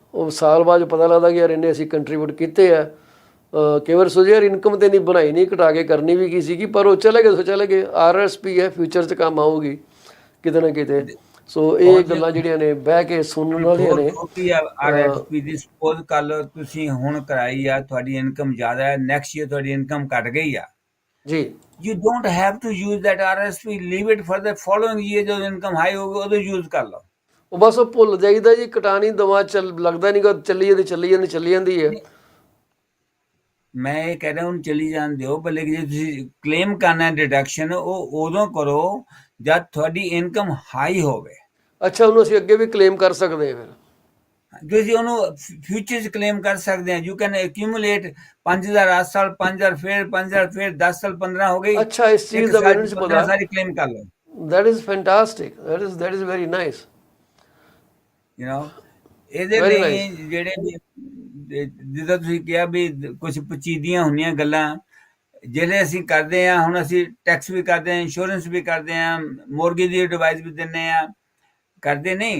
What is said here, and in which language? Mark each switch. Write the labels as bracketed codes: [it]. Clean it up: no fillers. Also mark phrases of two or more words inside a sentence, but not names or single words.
[pa] ਉਹ ਸਾਲ ਬਾਅਦ ਪਤਾ ਲੱਗਦਾ ਕਿ ਯਾਰ ਇੰਨੇ ਅਸੀਂ ਕੰਟਰੀਬਿਊਟ ਕੀਤੇ ਆ। ਕਈ ਵਾਰ ਸੋਚਿਆ ਯਾਰ ਇਨਕਮ ਤੇ ਨਹੀਂ ਬਣਾਈ, ਨਹੀਂ ਘਟਾ ਕੇ ਕਰਨੀ ਵੀ ਕੀ ਸੀਗੀ, ਪਰ ਉਹ ਚਲੇ ਗਏ। RRSP ਹੈ, ਫਿਊਚਰ 'ਚ ਕੰਮ ਆਊਗੀ ਕਿਤੇ ਨਾ ਕਿਤੇ। ਸੋ ਇਹ ਗੱਲਾਂ ਜਿਹੜੀਆਂ ਨੇ ਬਹਿ ਕੇ ਸੁਣਨ ਵਾਲੀਆਂ ਨੇ। RRSP ਦੀ ਸਪੋਜ਼ ਕਰ ਲਓ ਤੁਸੀਂ ਹੁਣ ਕਰਾਈ ਆ, ਤੁਹਾਡੀ ਇਨਕਮ ਜ਼ਿਆਦਾ ਹੈ, [en] next year [pa] ਤੁਹਾਡੀ ਇਨਕਮ ਘਟ ਗਈ ਆ ਜੀ, [en] you don't have to use that RRSP, leave it for the following year। [pa] ਜਦੋਂ ਇਨਕਮ ਹਾਈ ਹੋਊਗੀ ਉਦੋਂ ਯੂਜ਼ ਕਰ ਲਓ। ਉਹ ਬਸ ਉਹ ਭੁੱਲ ਜਾਈਦਾ ਜੀ, ਕਟਾਣੀ ਦਵਾ ਲੱਗਦਾ ਨਹੀਂ ਕਿ ਚੱਲੀ ਜਾਂਦੀ ਹੈ। ਮੈਂ ਇਹ ਕਹਿ ਰਿਹਾ ਹੁਣ ਚੱਲੀ ਜਾਣ ਦਿਓ, ਪਰ ਲੇਕਿਨ ਜੇ ਤੁਸੀਂ ਕਲੇਮ ਕਰਨਾ ਡਿਡਕਸ਼ਨ, ਉਹ ਉਦੋਂ ਕਰੋ ਜਦ ਤੁਹਾਡੀ ਇਨਕਮ ਹਾਈ ਹੋਵੇ। ਅੱਛਾ, ਉਹਨੂੰ ਅਸੀਂ ਅੱਗੇ ਵੀ ਕਲੇਮ ਕਰ ਸਕਦੇ ਹਾਂ ਫਿਰ? ਤੁਸੀਂ ਉਹਨੂੰ ਫਿਊਚਰ 'ਚ ਕਲੇਮ ਕਰ ਸਕਦੇ ਆ। [en] You can accumulate [pa] 5,000 8 ਸਾਲ, 5,000 ਫਿਰ 5,000 ਫਿਰ 10 ਸਾਲ 15 ਹੋ ਗਈ। ਅੱਛਾ, ਇਸ ਚੀਜ਼ ਦਾ ਮੈਨੂੰ ਨਹੀਂ ਪਤਾ। ਸਾਰੀ ਕਲੇਮ ਕਰ ਲਓ। [en] That is fantastic. That is very nice. [pa] ਇਹਦੇ ਲਈ ਜਿਹੜੇ ਜਿੱਦਾਂ ਤੁਸੀਂ ਕਿਹਾ ਵੀ ਕੁਝ ਪਚੀਦੀਆਂ ਹੁੰਦੀਆਂ ਗੱਲਾਂ ਜਿਹੜੇ ਅਸੀਂ ਕਰਦੇ ਆ। ਹੁਣ ਅਸੀਂ ਟੈਕਸ ਵੀ ਕਰਦੇ ਆ, ਇੰਸ਼ੋਰੈਂਸ ਵੀ ਕਰਦੇ ਆ, ਮੋਰਗੇਜ ਦੀ ਐਡਵਾਈਸ ਵੀ ਦਿੰਦੇ ਆ, ਕਰਦੇ ਨਹੀਂ।